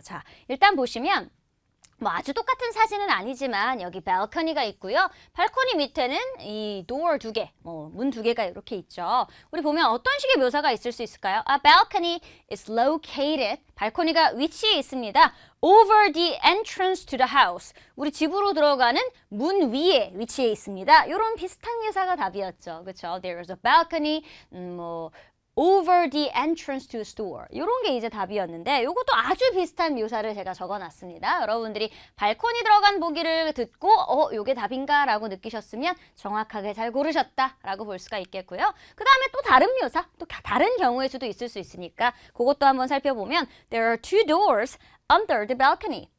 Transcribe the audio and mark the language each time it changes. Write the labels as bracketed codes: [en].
[ko] 자, 일단 보시면 뭐 아주 똑같은 사진은 아니지만 여기 발코니가 있고요. 발코니 밑에는 이 door 두 개, 문 두 개가 이렇게 있죠. 우리 보면 어떤 식의 묘사가 있을 수 있을까요? [en] A balcony is located. [ko] 발코니가 위치에 있습니다. [en] Over the entrance to the house. [ko] 우리 집으로 들어가는 문 위에 위치해 있습니다. 이런 비슷한 묘사가 답이었죠. 그렇죠? [en] There is a balcony. over the entrance to the store. [ko] 이런 게 이제 답이었는데 이것도 아주 비슷한 묘사를 제가 적어놨습니다. 여러분들이 발코니 들어간 보기를 듣고 이게 답인가 라고 느끼셨으면 정확하게 잘 고르셨다 라고 볼 수가 있겠고요. 그 다음에 또 다른 묘사, 또 다른 경우의 수도 있을 수 있으니까 그것도 한번 살펴보면 [en] There are two doors under the balcony.